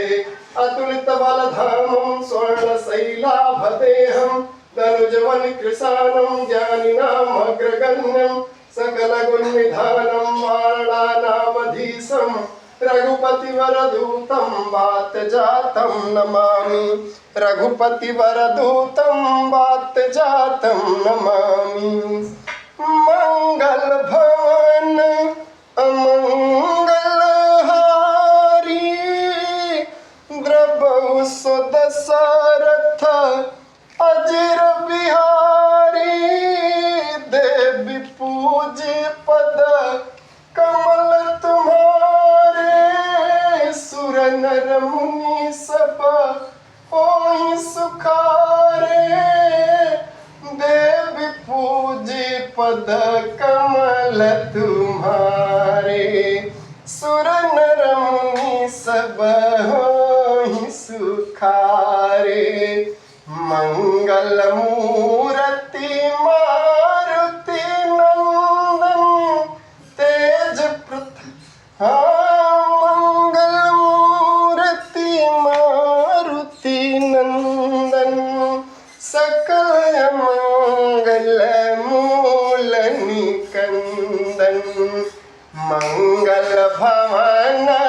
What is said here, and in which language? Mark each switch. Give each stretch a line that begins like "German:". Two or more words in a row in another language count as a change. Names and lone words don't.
Sanskrit: अतुलितबलधामं स्वर्णशैलाभदेहं तनुजवनकृशानं ज्ञानिनामग्रगण्यं सकलगुणनिधानं वारणानामधीशं रघुपतिवरदूतं वातजातं नमामि। रघुपतिवरदूतं वातजातं नमामि।
Awadhi: मंगल भवन अमंगल सारथ अजिर बिहारी, देवी पूज्य पद कमल तुम्हारे, सुर नर मुनि सब ओहि सुखारे, देवी पूज्य पद कमल तुम्हारे, सुर नर मुनि सब होहि सुखारे, मंगल मूर्ति मारुति नंदन, तेज प्रताप मंगल मूर्ति मारुति नंदन, सकल मंगल मूल निकंदन, मंगल भवन